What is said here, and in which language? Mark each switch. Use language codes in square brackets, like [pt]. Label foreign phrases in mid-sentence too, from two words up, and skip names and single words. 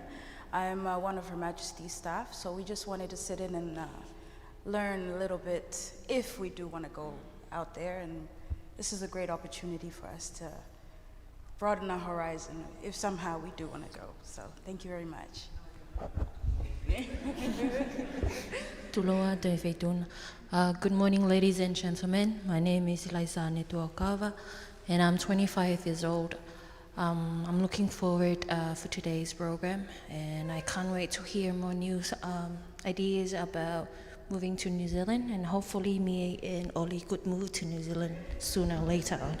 [en] I'm one of Her Majesty's staff, so we just wanted to sit in and learn a little bit if we do want to go out there, and this is a great opportunity for us to broaden our horizon if somehow we do want to go. So thank you very much. Tuloa te whaituna. Good morning, ladies and gentlemen. My name is Eliza Netuakava, and I'm 25 years old. I'm looking forward for today's program, and I can't wait to hear more news, ideas about moving to New Zealand, and hopefully me and Oli could move to New Zealand sooner or later on.